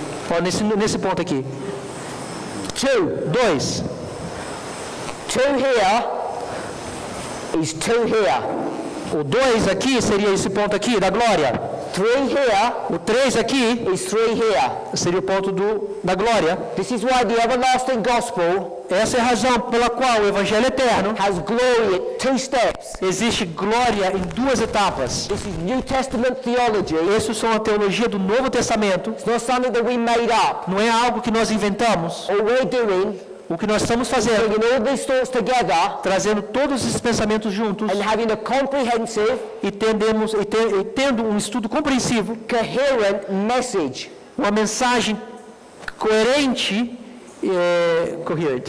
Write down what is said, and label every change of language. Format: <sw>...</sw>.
<pt>Ó, nesse ponto aqui.</pt> <en>2.</en> <pt>2.</pt> <en>2 here is 2 here.</en> <pt>O 2 aqui seria esse ponto aqui da glória.</pt> <en>3 here</en> <pt>O 3 aqui</pt> <en>is 3 here.</en> <pt>seria o ponto da glória.</pt> <en>This is why the everlasting gospel</en> <pt>Essa é a razão pela qual o Evangelho Eterno</pt> <en>has glory at 2 steps.</en> <pt>existe glória em 2 etapas.</pt> <en>This is New Testament theology.</en> <pt>Isso são a teologia do Novo Testamento.</pt> <en>It's not something that we made up.</en> <pt>Não é algo que nós inventamos.</pt> <en>All we're doing,</en> <pt>O que nós estamos fazendo,</pt> <en>bringing all these thoughts together</en> <pt>trazendo todos esses pensamentos juntos</pt> <en>and having a comprehensive,</en> <pt>e tendo um estudo compreensivo,</pt> <en>coherent message.</en> <pt>uma mensagem coerente, coherent</pt>